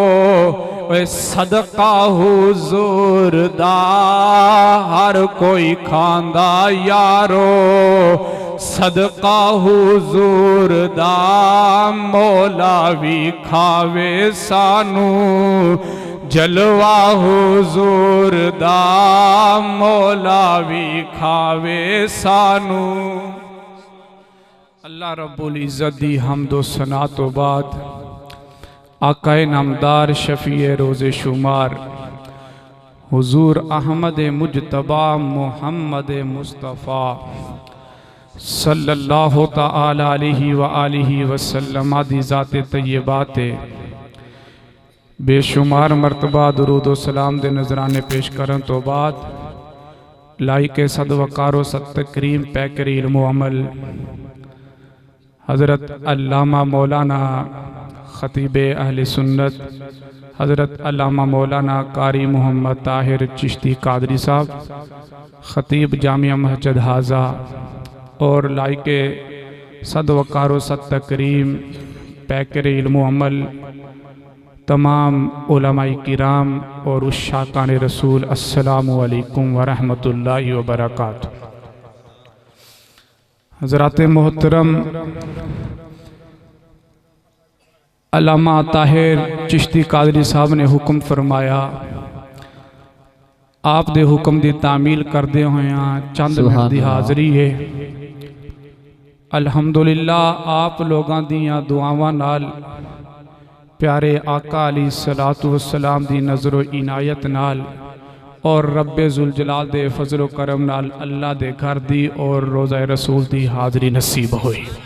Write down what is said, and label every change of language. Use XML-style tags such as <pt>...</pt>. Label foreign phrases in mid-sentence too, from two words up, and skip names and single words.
<pa>صدقہ حضور دا، ہر کوئی کھاندا یارو صدقہ حضور دا، مولا وکھاوے سانوں جلوہ حضور دا، مولا وکھاوے سانوں. اللہ رب العزت دی حمد و ثنا توں بعد آقائے نامدار شفیع روز شمار حضور احمد مجتبیٰ محمد مصطفیٰ</pa> <ar>صلى الله تعالى عليه وآله وسلم</ar> <pa>دی ذات طیبات بے شمار مرتبہ درود و سلام دے نذرانے پیش کرن توں بعد لائقے صدوقارو ستکریم پیکر علم عمل حضرت علامہ مولانا خطیب اہل سنت حضرت علامہ مولانا قاری محمد طاہر چشتی قادری صاحب خطیب جامعہ مسجد ہٰذا اور لائقے صدوقارو ستکریم پیکر علم عمل تمام علمائے کرام اور عشاقان رسول</pa> <ar>السلام عليكم ورحمة الله وبركاته.</ar> <pa>حضرات محترم علامہ طاہر چشتی قادری صاحب نے حکم فرمایا، آپ دے حکم کی تعمیل کردے ہویا چند منٹ کی حاضری ہے. الحمدللہ آپ لوگوں دیاں دعاواں نال پیارے آقا</pa> <ar>عليه الصلاة والسلام</ar> <pa>دی نظر و عنایت نال اور رب ذوالجلال دے فضل و کرم نال اللہ دے گھر دی اور روضہ رسول دی حاضری نصیب ہوئی.</pa>